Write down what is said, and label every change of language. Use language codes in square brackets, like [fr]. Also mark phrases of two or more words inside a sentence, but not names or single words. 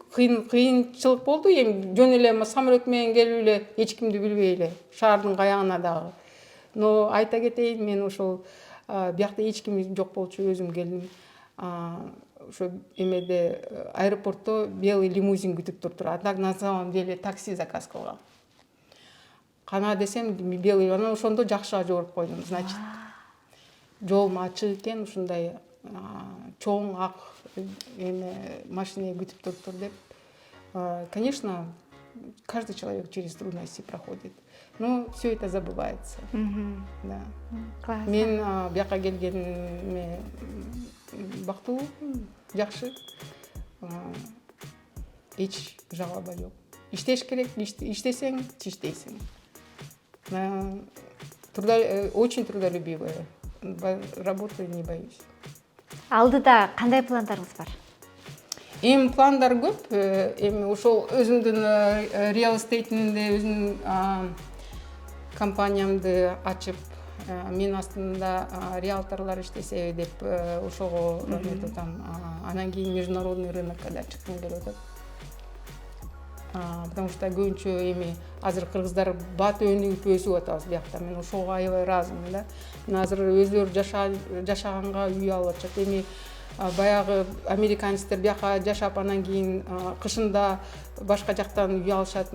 [ky] Кыйынчылык болду. Эми жөн эле самолет менен келип эле эч кимди билбей эле шаардын каягына дагы. Но айта кетейин, мен ошол биякта эч ким жок болчу, өзүм келдим. Ошо эмеде аэропортто [ru] белый лимузин [ky] күтүп туруптур. [ru] А так на самом деле такси заказ кылгам. [ky] Кана десем белый, анан ошондо жакшы жооп койдум. Значит, жолум ачык экен, ушундай чоң ак машина күтүп туруптур деп. [ru] Конечно, каждый человек через трудности проходит. Но все это забывается. Да. Классно. [ky] Мен бияка келгениме бактылуу, жакшы. Эч жалоба жок. Иштеш керек, иштесең, тиштейсиң. [ru] Очень трудолюбивая. Работаю, не боюсь. [ky] Алдыда кандай пландарыңыз бар? Эми пландар көп. Эми ошол өзүмдүн [en] real estate- [ky] inde өзүмдүн компаниямды ачып, мен астында риэлторлор иштесе деп ошого эметип атам. Анан кийин [ru] международный рынокко [ky] да чыккым келип атат. [ru] Потому что [ky] көбүнчө эми азыр кыргыздар бат өнүгүп өсүп атабыз биякта. Мен ошого аябай ыраазымын да. Мен азыр өздөрү жашаганга үй алып атышат. Эми баягы американецтер бияка жашап, анан кийин кышында башка жактан үй алышат.